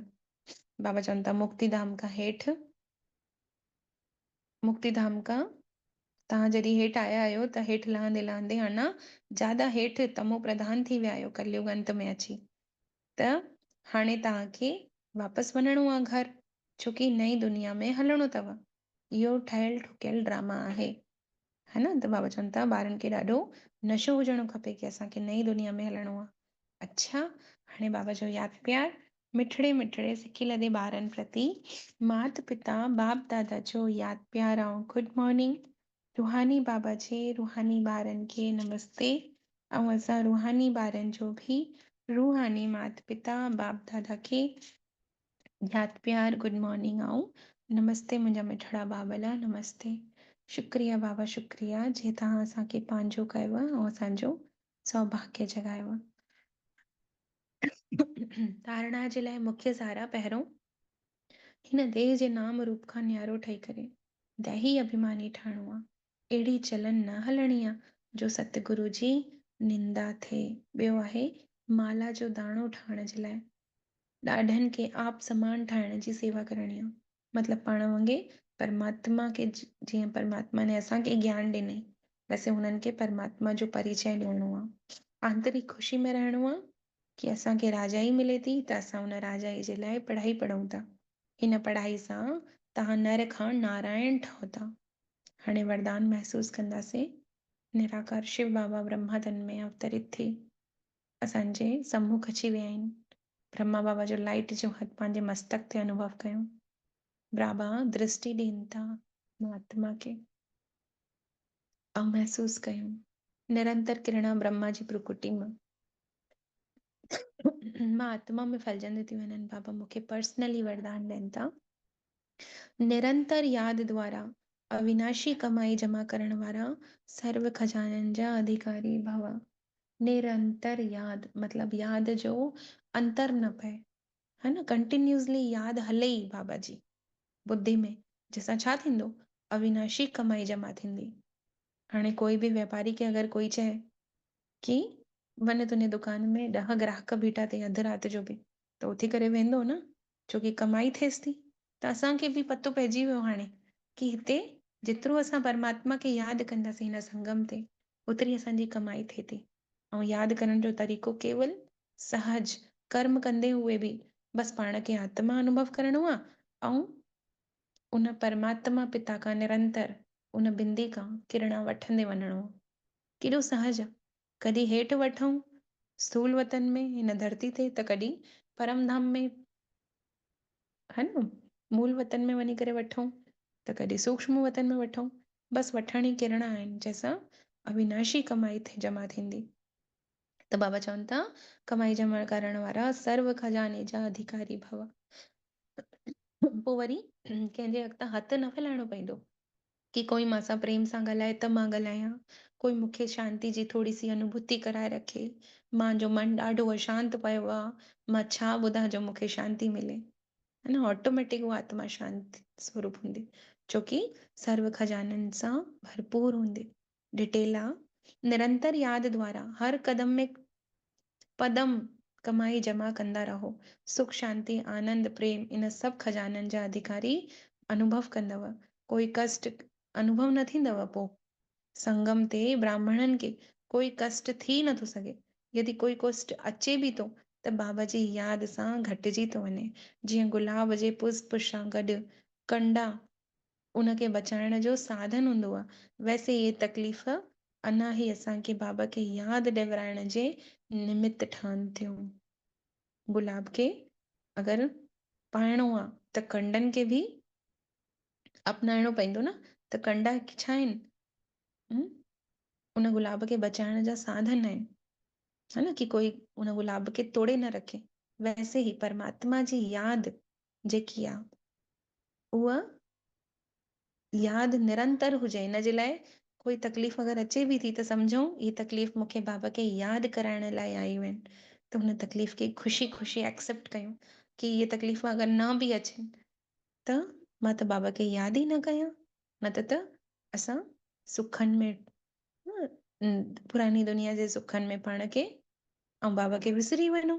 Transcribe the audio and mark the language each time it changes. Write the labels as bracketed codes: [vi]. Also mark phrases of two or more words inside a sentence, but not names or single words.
[sd] बाबा चवनि था मुक्तिधाम खां हेठि, मुक्तिधाम खां तव्हां जॾहिं हेठि आया आहियो त हेठि लहंदे लहंदे अञा ज्यादा हेठि तमो प्रधान थी विया आहियो कलयुग अंत में अची, त हाणे तव्हांखे वापसि वञिणो आहे घर, छोकी नई दुनिया में हलणो अथव। इहो ठहियल ठुकियल ड्रामा आहे, है न। त बाबा चवनि था ॿारनि खे ॾाढो नशो हुजणो खपे कि असांखे नई दुनिया में हलणो आहे। अच्छा, हाणे बाबा जो यादि प्यार मिठड़े मिठड़े सिकी लदे ॿारनि प्रति मात पिता बाप दादा जो यादि प्यार ऐं [en] good morning. [sd] रूहानी बाबा जे रूहानी ॿारनि खे नमस्ते, ऐं असां रूहानी ॿारनि जो बि रूहानी माता पिता बाप दादा खे यादि प्यार [en] good morning [sd] ऐं नमस्ते। मुंहिंजा मिठड़ा बाबला नमस्ते। शुक्रिया बाबा, शुक्रिया जे तव्हां असांखे पंहिंजो कयव ऐं असांजो सौभाग्य जगायव। धारणा जे लाइ मुख्य सारा, पहिरियों हिन देह जे नाम रूप खां न्यारो ठही करे दैही अभिमानी ठाहिणो आहे, अहिड़ी चलन न हलणी आहे जो सतगुरु जी निंदा थिए। ॿियो आहे माला जो दाणो ठाहिण जे लाइ ॾाढनि खे आप समान ठाहिण जी सेवा करणी आहे, मतिलबु पाण वांगुरु परमात्मा खे, जीअं परमात्मा ने असांखे ज्ञान ॾिनई वैसे हुननि खे परमात्मा जो परिचय ॾियणो आहे। आंतरिक ख़ुशी में रहणो आहे कि असांखे राजाई मिले थी त असां हुन राजाई जे लाइ पढ़ाई पढ़ूं था, हिन पढ़ाई सां तव्हां नर खां नारायण ठहो था। हाणे वरदान महसूस कंदासीं। निराकार शिव बाबा ब्रह्मा तन में अवतरित थी असांजे सम्मुख अची विया आहिनि। ब्रह्मा बाबा जो लाइट जो हथ पंहिंजे मस्तक ते अनुभव कयूं। बाबा दृष्टि ॾियनि था महात्मा खे, ऐं महसूस कयूं निरंतर किरणा ब्रह्मा जी प्रकृति मां मां आत्मा में फैलजंदी थी वञनि। बाबा मूंखे पर्सनली वरदान ॾियनि था, निरंतर यादि द्वारा अविनाशी कमाई जमा करण वारा सर्व खजाननि जा अधिकारी भव। निरंतर यादि मतिलबु यादि जो अंतर न पए, है न, कंटिन्यूसली यादि हले ई बाबा जी बुद्धि में, जंहिंसां छा थींदो, अविनाशी कमाई जमा थींदी। हाणे कोई बि वापारी खे अगरि कोई चए कि वञ तुंहिंजे दुकान में 10 ग्राहक बीठा अथई अधु राति जो बि, त उथी करे वेंदो न, छोकी कमाई थिएसि थी। त असांखे बि पतो पइजी वियो हाणे कि हिते जेतिरो असां परमात्मा खे यादि कंदासीं हिन संगम ते, ओतिरी असांजी कमाई थिए थी। ऐं यादि करण जो तरीक़ो केवल सहज कर्म कंदे हुए बि बसि पाण खे आत्मा अनुभव करणो आहे, ऐं उन परमात्मा पिता खां निरंतर उन बिंदी खां किरणा वठंदे वञणो। केॾो सहज आहे। कॾहिं हेठि वठूं स्थूल वतन में हिन धरती ते, त कॾहिं परम धाम में, है न, मूल वतन में वञी करे वठूं, त कॾहिं सूक्ष्म वतन में वठूं। बसि वठणी किरणा आहिनि जंहिंसां अविनाशी कमाई जमा थींदी। त बाबा चवनि था कमाई जमा करण वारा सर्व खजाने जा अधिकारी भव। पोइ वरी कंहिंजे अॻितां हथु न फैलाइणो पवंदो कि कोई मूंसां प्रेम सां ॻाल्हाए त मां ॻाल्हायां, कोई मूंखे शांति जी थोरी सी अनुभूति कराए रखे, मुंहिंजो मन ॾाढो अशांत पियो आहे, मां छा ॿुधां जो मूंखे शांति मिले, है न, ऑटोमेटिक उहा आत्मा शांति स्वरूप हूंदी, छोकी सर्व खजाननि सां भरपूर हूंदी। डिटेल आ, निरंतर याद द्वारा हर कदम में पदम कमाई जमा कंदा रहो। सुख शांति आनंद प्रेम इन सब खजाननि जा अधिकारी अनुभव कंदव। कोई कष्ट अनुभव न थींदव पो। संगम ते ब्राह्मणनि खे कोई कष्ट थी नथो सघे। यदि कोई कष्ट अचे बि थो त बाबा जी याद सां घटिजी थो वञे। जीअं गुलाब जे पुष्प सां गॾु कंडा उनखे बचाइण जो साधन हूंदो आहे, [hi] वैसे ये [sd] तकलीफ़ अञा ई असांखे बाबा खे यादि ॾियाराइण जे निमित ठहनि थियूं। गुलाब खे अगरि पाइणो आहे त कंडनि खे बि अपनाइणो पवंदो न, त कंडा छा आहिनि? उन गुलाब खे बचाइण जा साधन आहिनि, है न, कि कोई उन गुलाब खे तोड़े न रखे। [hi] वैसे ही [sd] परमात्मा जी याद जेकी आहे उहा यादि निरंतर हुजे। इन जे लाइ कोई तकलीफ़ अगरि अचे बि थी त सम्झूं ही तकलीफ़ मूंखे बाबा खे यादि कराइण लाइ आयूं आहिनि, त हुन तकलीफ़ खे ख़ुशी ख़ुशी एक्सेप्ट कयूं कि इहे तकलीफ़ अगरि न बि अचनि त मां त बाबा खे यादि ई न कयां, न त असां सुखनि में पुरानी दुनिया जे सुखनि में पाण खे ऐं बाबा खे विसरी वञूं।